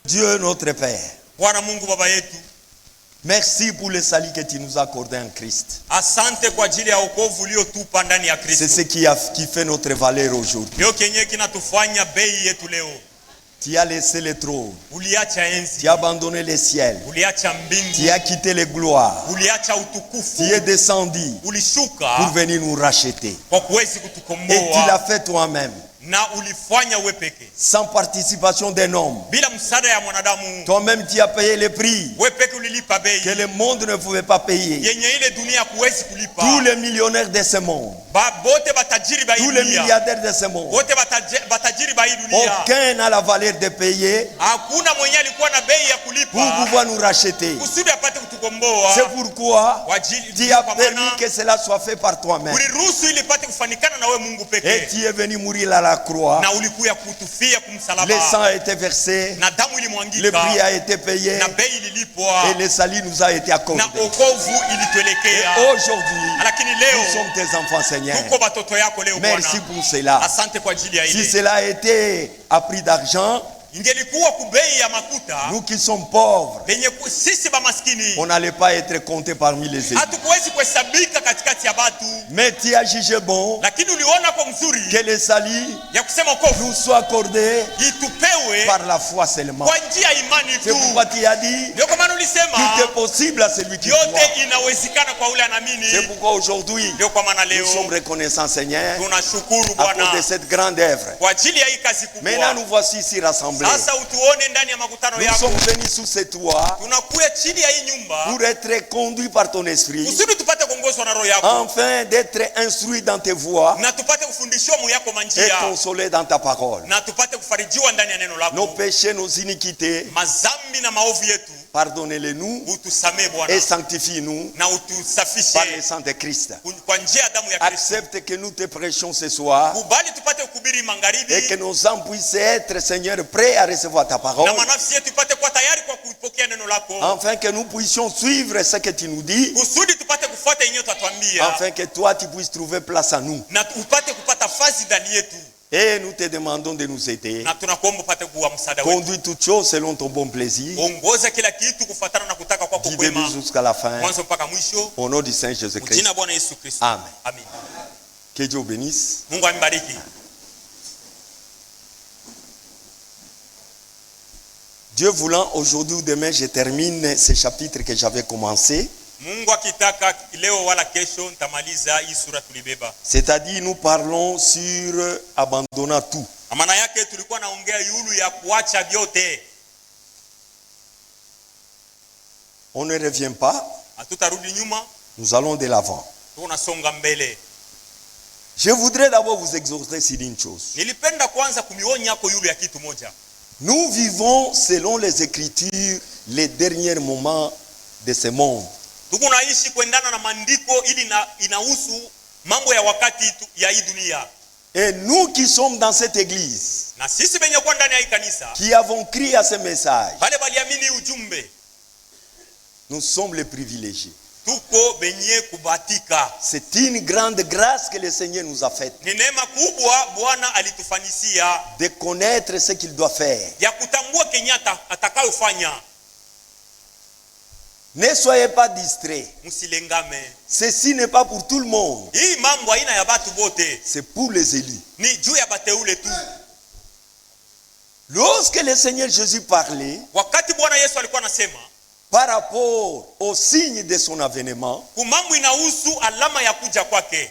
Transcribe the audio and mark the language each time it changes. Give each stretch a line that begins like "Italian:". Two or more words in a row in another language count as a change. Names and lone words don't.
French: Dieu notre Père,
Swahili: Bwana Mungu Baba yetu,
French: merci pour le salut que tu nous as accordé en Christ.
Swahili: asante kwa ajili ya wokovu uliotupa ndani ya Kristo.
French: C'est ce qui fait notre valeur aujourd'hui.
Swahili: Ndio kenye kinatufanya bei yetu leo.
French: Tu as laissé le trône.
Swahili: Uliacha enzi.
French: Tu as abandonné le ciel.
Swahili: Uliacha mbingu.
French: Tu as quitté les gloires.
Swahili: Uliacha utukufu.
French: Tu es descendu
Swahili: Ulishuka
French: pour venir nous racheter.
Swahili: kwa kuwezi
French: Et tu
Swahili: kutukomboa.
French: l'as fait toi-même,
Swahili: Na ulifanya wewe peke.
French: sans participation d'un homme.
Swahili: Bila msaada ya mwanadamu.
French: Toi-même, tu as payé le prix
Swahili: Wewe peke ulilipa bei.
French: que le monde ne pouvait pas payer.
Swahili: Yenye ile dunia kuwezi kulipa.
French: Tous les millionnaires de ce monde,
Swahili: Bote batajiri ba hii
French: tous les
Swahili: dunia.
French: milliardaires de ce monde,
Swahili: Wote batajiri ba hii dunia.
French: aucun n'a la valeur de payer
Swahili: Hakuna mwenye alikuwa na bei ya
French: pour
Swahili: kulipa.
French: pouvoir nous racheter.
Swahili: Kusudi apate kutukomboa.
French: C'est pourquoi
Swahili: Kwa ajili
French: tu as
Swahili: kwa
French: permis
Swahili: maana
French: que cela soit fait par toi-même.
Swahili: uliruhusu ili ipate kufanikana na wewe Mungu
French: Et
Swahili: pekee.
French: tu es venu mourir à la croix.
Swahili: Na ulikuya kutufia
French: Le
Swahili: kumsalaba.
French: sang a été versé,
Swahili: Na damu
French: le
Swahili: ilimwangika.
French: prix a été payé
Swahili: Na bei ililipwa.
French: et le salut nous a été accordé.
Swahili: Na okovu
French: Et
Swahili: ilituelekea.
French: aujourd'hui,
Swahili: Lakini
French: nous
Swahili: leo
French: sommes tes enfants, Seigneur.
Swahili: tuko batoto yako leo Bwana.
French: Merci pour cela.
Swahili: Asante kwa ajili ya
French: Si
Swahili: ile.
French: cela a été à prix d'argent,
Swahili: Ingelikuwa kubei ya makuta,
French: nous qui sommes pauvres,
Swahili: sisi ba maskini
French: on n'allait pas être comptés parmi les élus.
Swahili: hatukuwezi kuhesabika katikati ya batu.
French: Mais tu as jugé bon
Swahili: Lakini uliona kwa mzuri
French: que le salut
Swahili: ya kusema okovu
French: nous soit accordé
Swahili: itupewe
French: par la foi seulement.
Swahili: kwa njia ya imani
French: C'est
Swahili: tu.
French: pourquoi tu as dit
Swahili: Ndio kwa maana ulisema
French: tout est possible à celui qui croit.
Swahili: yote inawezekana kwa ule
French: C'est
Swahili: anaamini.
French: pourquoi aujourd'hui,
Swahili: Ndio kwa maana
French: nous
Swahili: leo
French: sommes reconnaissants, Seigneur,
Swahili: tunashukuru
French: à cause de
Swahili: Bwana
French: cette grande œuvre.
Swahili: kwa ajili ya hii kazi
French: Maintenant,
Swahili: kubwa.
French: nous voici ici rassemblés.
Swahili: Sasa utuone ndani ya makutano
French: Nous
Swahili: yako.
French: sommes venus sous ce toit
Swahili: Tunakuya chini ya hii nyumba
French: pour être conduits par ton esprit,
Swahili: kusudi tupate kuongozwa na roho yako
French: afin d'être instruits dans tes voies
Swahili: na tupate kufundishwa mu yako
French: et
Swahili: manjia
French: consolés dans ta parole.
Swahili: na tupate kufarijiwa ndani ya neno
French: Nos
Swahili: lako.
French: péchés, nos iniquités,
Swahili: Mazambi na maovu yetu
French: pardonnez-les-nous
Swahili: utusamee Bwana
French: et sanctifie-nous
Swahili: na
French: par le
Swahili: utusafishe
French: sang de Christ.
Swahili: kwa njia ya damu ya Kristo.
French: Accepte que nous te prêchions ce soir
Swahili: Kubali tupate kuhubiri
French: et que
Swahili: magharibi
French: nos âmes puissent être, Seigneur, prêts à recevoir ta parole,
Swahili: na manafsi yetu ipate kuwa tayari kwa kupokea neno lako,
French: afin que nous puissions suivre ce que tu nous dis,
Swahili: kusudi tupate kufuata yenyewe utatuambia
French: afin que toi, tu puisses trouver place à nous.
Swahili: na upate kupata fazi ndani yetu,
French: Et nous te demandons de nous aider.
Swahili: na tunakuomba upate kuwa msaada wetu.
French: Conduis toutes choses selon ton bon plaisir,
Swahili: Ongoza kila kitu kufuatana na kutaka kwako
French: du début
Swahili: kwema,
French: jusqu'à la fin,
Swahili: mwanzo mpaka mwisho.
French: au nom du Seigneur Jésus-Christ.
Swahili: Jina Bwana Yesu Kristo.
French: Amen.
Swahili: Amen.
French: Que Dieu bénisse.
Swahili: Mungu ambariki.
French: Dieu voulant, aujourd'hui ou demain, je termine ce chapitre que j'avais commencé.
Swahili: Mungu akitaka leo wala kesho nitamaliza hii sura tulibeba.
French: C'est-à-dire, nous parlons sur abandonnant tout.
Swahili: Maana yake tulikuwa naongea yulu ya kuacha vyote.
French: On ne revient pas,
Swahili: Hatutarudi nyuma,
French: nous allons de l'avant.
Swahili: tunasonga mbele.
French: Je voudrais d'abord vous exhorter sur une chose.
Swahili: Nilipenda kwanza kumionya yako yulu ya kitu moja.
French: Nous vivons, selon les Écritures, les derniers moments de ce monde.
Swahili: Tuko naishi kuendana na maandiko ili inahusu mambo ya wakati ya hii dunia.
French: Et nous qui sommes dans cette église,
Swahili: Na sisi benye kwa ndani ya hii kanisa,
French: qui avons crié à ce message,
Swahili: wale waliamini ujumbe,
French: nous sommes les privilégiés.
Swahili: tuko benye kubatika.
French: C'est une grande grâce que le Seigneur nous a faite
Swahili: Ni neema kubwa Bwana alitufanisia
French: de connaître ce qu'il doit faire.
Swahili: ya kutambua Kenyatta atakayofanya.
French: Ne soyez pas distraits.
Swahili: Msilengame.
French: Ceci n'est pas pour tout le monde.
Swahili: Hii mambo haina ya batu bote.
French: C'est pour les élus.
Swahili: Ni juu ya bateule tu.
French: Lorsque le Seigneur Jésus parlait
Swahili: Wakati Bwana Yesu alikuwa anasema
French: par rapport au signe de son avènement,
Swahili: kumambo inahusu alama ya kuja kwake,